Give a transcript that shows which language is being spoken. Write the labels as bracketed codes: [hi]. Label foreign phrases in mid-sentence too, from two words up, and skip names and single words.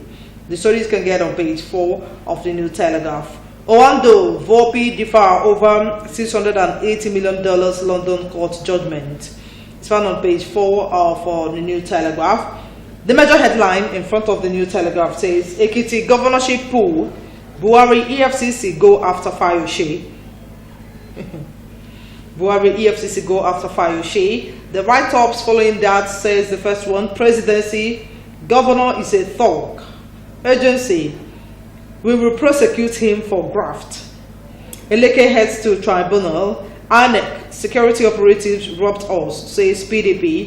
[en] The stories can get on page 4 of the New Telegraph. Owando, Volpi differ over $680 million London court judgment. It's found on page 4 of the New Telegraph. The major headline in front of the New Telegraph says, Ekiti governorship pool, Buhari EFCC go after Fayose. Buhari EFCC go after Fayose. The write-ups following that says the first one, presidency, governor is a thug. Urgency, we will prosecute him for graft. Eleke heads to tribunal. ANEC, security operatives robbed us, says PDP.